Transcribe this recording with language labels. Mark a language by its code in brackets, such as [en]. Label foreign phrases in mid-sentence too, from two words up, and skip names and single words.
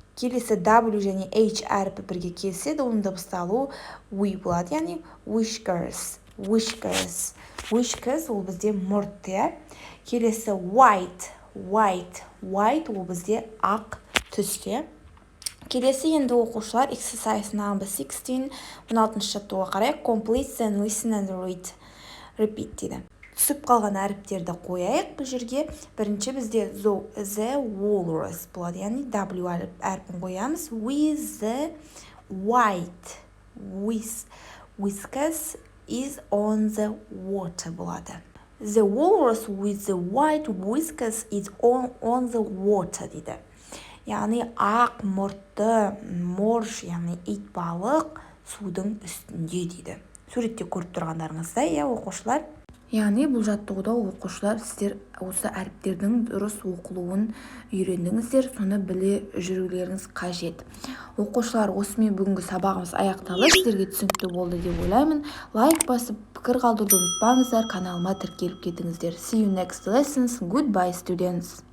[kk] Келесі W және H әріпі бірге келсе, оның дыбысты алу we болады, яғни whiskers ол бізде мұрт. Келесі white ол бізде ақ түсте. Келесі енді оқушылар [en] exercise number 16, [kk] 16-шы жаттығуға қарай [en] complete and listen and repeat [kk] дейді. Түсіп қалған әріптерді қояйық бұл жерге. Бірінші бізде [en] the walrus [kk] болады, яғни W әріпін қоямыз. [en] With the white whiskers is on the water болады. The walrus with the white whiskers is on the water дейді. [kk] Яғни ақ мұртты морж, яғни итбалық судың үстінде дейді. Суретте көріп тұрғандарыңыздай, оқушылар. Яғни бұл жаттығуда оқушылар сіздер осы әріптердің дұрыс оқылуын үйрендіңіздер, соны біле жүрулеріңіз қажет. Оқушылар, осымен бүгінгі сабағымыз аяқталды. Сіздерге түсінікті болды деп ойлаймын. Лайк басып, пікір қалдыруды ұмытпаңыздар, каналыма тіркеліп кетіңіздер. [en] See you next lessons. Goodbye, students.